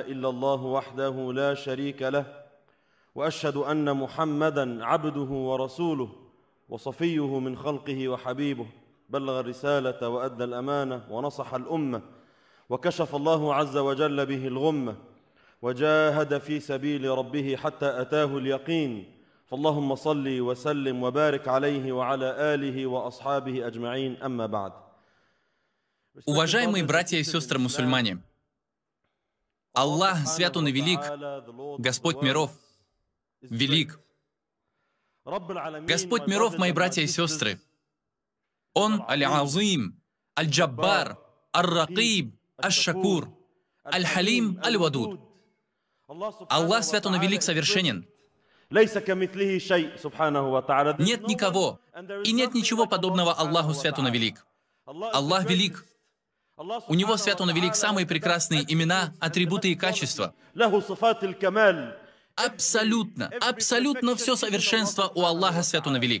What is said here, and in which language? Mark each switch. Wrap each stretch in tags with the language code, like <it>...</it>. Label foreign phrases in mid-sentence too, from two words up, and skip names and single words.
<ar>إلا الله وحده لا شريك له وأشهد أن محمدًا عبده ورسوله وصفيه من خلقه وحبيبه بلغ الرسالة وأدى الأمانة ونصح الأمة وكشف الله عز وجل به الغمة وجاهد في سبيل ربه حتى أتاه اليقين فاللهم صل وسلم وبارك عليه وعلى آله وأصحابه أجمعين أما بعد.</ar> <ru>Уважаемые братья и сестры мусульмане, Аллах свят Он и велик, Господь миров, велик. Господь миров, мои братья и сестры, Он Аль-Азим, Аль-Джаббар, Ар-Ракиб, Аш-Шакур, Аль-Халим, Аль-Вадуд. Аллах свят Он и велик, совершенен. Нет никого и нет ничего подобного Аллаху свят Он и велик. Аллах велик. У Него свят Он и велик самые прекрасные имена, атрибуты и качества. Абсолютно все совершенство у Аллаха свят Он и велик.</ru>